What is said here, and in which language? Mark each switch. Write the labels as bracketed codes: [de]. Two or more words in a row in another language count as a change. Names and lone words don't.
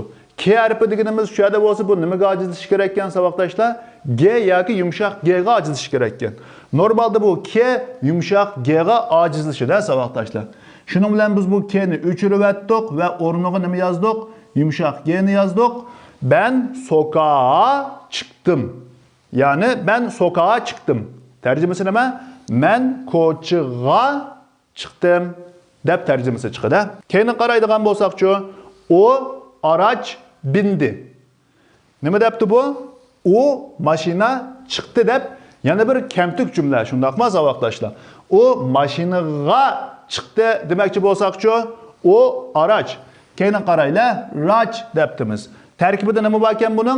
[uz] K harfi deganimiz shu yerda bo'lsa, bu nimaga ojizlashi kerak ekan savoqdoshlar? G yoki yumshoq G ga ojizlashi kerak ekan. Normalda bu K yumshoq G ga ojizlashida savoqdoshlar. Shuning bilan biz bu K ni o'chirib atdik va o'rniga nima yozdik? Yumshoq G ni yozdik. [tr] Ben sokağa çıktım. Yani ben sokağa çıktım. [uz] Tercümesi nima? Men ko'chaga chiqdim deb tercümesi chiqadi. Keyin qaraydigan bo'lsak-chi, [tr] o araç bindi. [uz] Nima debdi bu? O mashina chiqdi deb yana bir kamtuk jumla, shundaqmi savoqdoshlar? O mashinaga chiqdi demoqchi bo'lsak-chi, [tr] o araç. [uz] Keyin qaraylar, rach debdimiz. Tarkibida nima bor ekan buning?